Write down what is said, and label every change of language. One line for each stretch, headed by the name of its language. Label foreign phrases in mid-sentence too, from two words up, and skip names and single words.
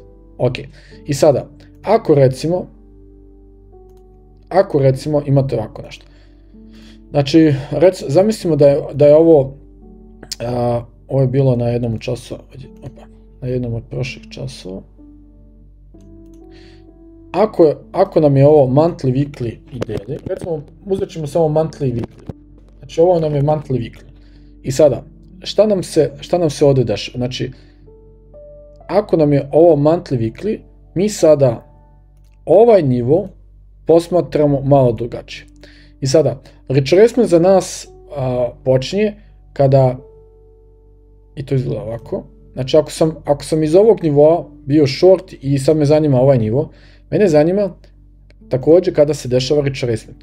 Serbian: Ok, i sada, ako recimo imate ovako nešto. Znači, zamislimo da je ovo je bilo na jednom od časova, na jednom od prošlih časova. Ako nam je ovo
English: monthly, weekly
Serbian: i daily, recimo uzet ćemo samo monthly i weekly. Znači, ovo nam je
English: monthly, weekly.
Serbian: I sada, šta nam se ovde dešava? Znači, ako nam je ovo
English: monthly, weekly,
Serbian: mi sada ovaj nivo posmatramo malo drugačije. I sada, retracement za nas počinje kada, i to izgleda ovako, znači ako sam iz ovog nivoa bio short i sad me zanima ovaj nivo, mene zanima takođe kada se dešava retracement.